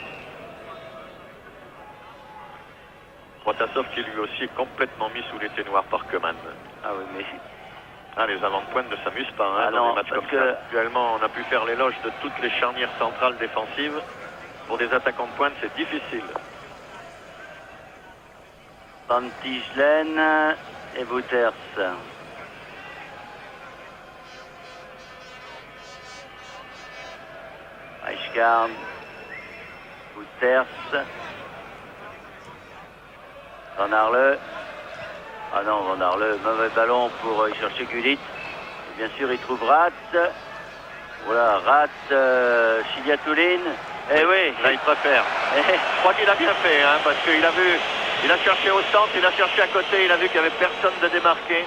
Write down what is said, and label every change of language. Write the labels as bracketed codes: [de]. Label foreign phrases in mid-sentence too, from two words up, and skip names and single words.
[fr] Protasov qui lui aussi est complètement mis sous les ténoirs par Keman. Ah oui, mais... les avant-de-pointe ne s'amusent pas dans des matchs comme ça. Actuellement, on a pu faire l'éloge de toutes les charnières centrales défensives. Pour des attaquants de pointe, c'est difficile. Van Tichelen et Wouters. Reichgard, Wouters, Van Arle. Ah non, Van Arle, mauvais ballon pour y chercher Gullit. Et bien sûr, il trouve Rath. Voilà, Rath, Chiliatouline. Eh oui, là il préfère. Je crois qu'il a bien fait, hein, parce qu'il a vu, il a cherché au centre, il a cherché à côté, il a vu qu'il n'y avait personne de démarqué.